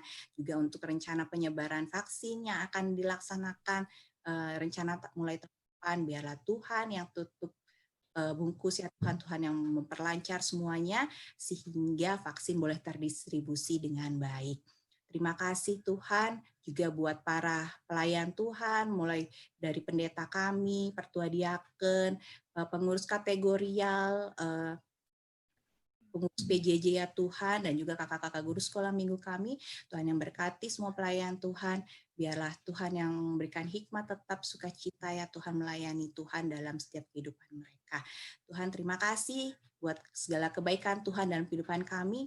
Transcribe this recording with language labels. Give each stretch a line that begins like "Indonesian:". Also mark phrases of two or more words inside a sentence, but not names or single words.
Indonesian: Juga untuk rencana penyebaran vaksin yang akan dilaksanakan, rencana mulai tahun depan, biarlah Tuhan yang tutup bungkus ya Tuhan, Tuhan yang memperlancar semuanya sehingga vaksin boleh terdistribusi dengan baik. Terima kasih Tuhan, juga buat para pelayan Tuhan, mulai dari pendeta kami, pertua diaken, pengurus kategorial, pengurus PJJ ya Tuhan, dan juga kakak-kakak guru sekolah minggu kami. Tuhan yang berkati semua pelayan Tuhan, biarlah Tuhan yang memberikan hikmat tetap sukacita ya Tuhan, melayani Tuhan dalam setiap kehidupan mereka. Tuhan terima kasih buat segala kebaikan Tuhan dalam kehidupan kami.